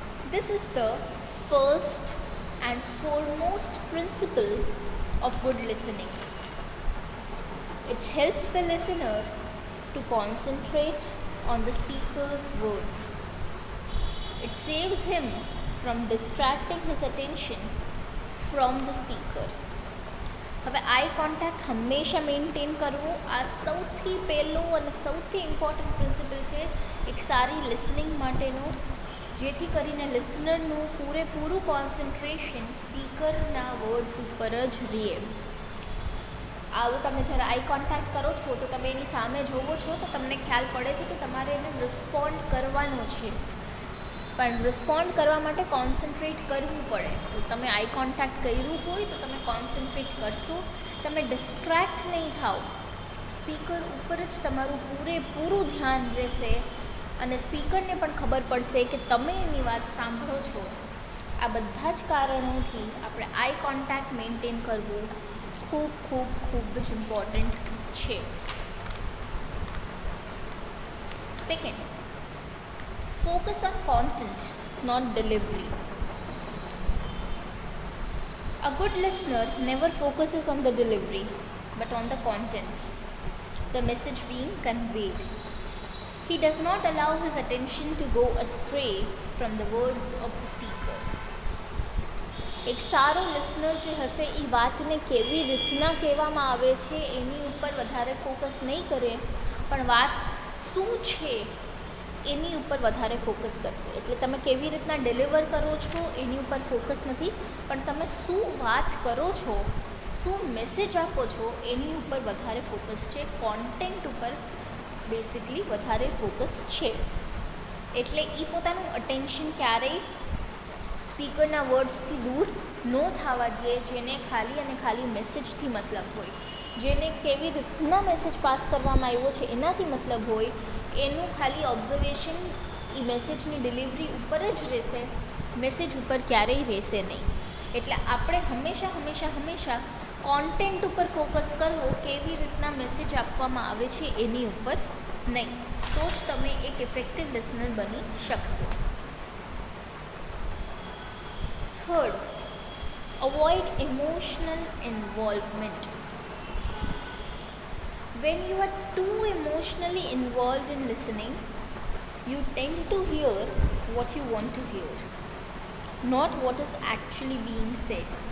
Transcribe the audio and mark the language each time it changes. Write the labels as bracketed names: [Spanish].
[English] This is the first and foremost principle of good listening. It helps the listener to concentrate on the speaker's words. It saves him from distracting his attention from the speaker. [Gujarati] હવે eye contact હંમેશા maintain કરવું આ સૌથી પહેલો અને સૌથી important principal છે એક સારી લિસનિંગ માટેનો, જેથી કરીને લિસનરનું પૂરેપૂરું કોન્સન્ટ્રેશન સ્પીકરના વર્ડ્સ ઉપર જ રહે. આવું તમે જ્યારે આઈ કોન્ટેક્ટ કરો છો તો તમે એની સામે જોવો છો તો તમને ખ્યાલ પડે છે કે તમારે એને રિસ્પોન્ડ કરવાનો છે, પણ રિસ્પોન્ડ કરવા માટે કોન્સન્ટ્રેટ કરવું પડે. તો તમે આઈ કોન્ટેક્ટ કર્યું હોય તો તમે કોન્સન્ટ્રેટ કરશો, તમે ડિસ્ટ્રેક્ટ નહીં થાઓ, સ્પીકર ઉપર જ તમારું પૂરેપૂરું ધ્યાન રહેશે અને સ્પીકરને પણ ખબર પડશે કે તમે એની વાત સાંભળો છો. આ બધા જ કારણોથી આપણે આઈ કોન્ટેક્ટ મેન્ટેન કરવું ખૂબ ખૂબ ખૂબ જ ઇમ્પોર્ટન્ટ છે. [English] Second, focus on content, not delivery. A good listener never focuses on the delivery, but on the contents, the message being conveyed. He does not allow his attention to go astray from the words of the speaker. [Gujarati] એક સારો listener જે હશે એ વાતને કેવી રીતના કહેવામાં આવે છે એની ઉપર વધારે ફોકસ નહીં કરે, પણ વાત શું છે એની ઉપર વધારે ફોકસ કરશે. એટલે તમે કેવી રીતના ડિલિવર કરો છો એની ઉપર ફોકસ નથી, પણ તમે શું વાત કરો છો, શું મેસેજ આપો છો એની ઉપર વધારે ફોકસ છે. કોન્ટેન્ટ ઉપર બેસિકલી વધારે ફોકસ છે. એટલે એ પોતાનું અટેન્શન ક્યારેય સ્પીકરના વર્ડ્સથી દૂર ન થવા દે, જેને ખાલી અને ખાલી મેસેજથી મતલબ હોય, જેને કેવી રીતના મેસેજ પાસ કરવામાં આવ્યો છે એનાથી મતલબ હોય, એનું ખાલી ઓબ્ઝર્વેશન એ મેસેજની ડિલિવરી ઉપર જ રહેશે, મેસેજ ઉપર ક્યારેય રહેશે નહીં. એટલે આપણે હંમેશા કોન્ટેન્ટ ઉપર ફોકસ કરવો, કેવી રીતના મેસેજ આપવામાં આવે છે એની ઉપર નહીં. તો જ તમે એક ઇફેક્ટિવ લિસનર બની શકશો. [English] Third, avoid emotional involvement. When you are too emotionally involved in listening, you tend to hear what you want to hear, not what is actually being said.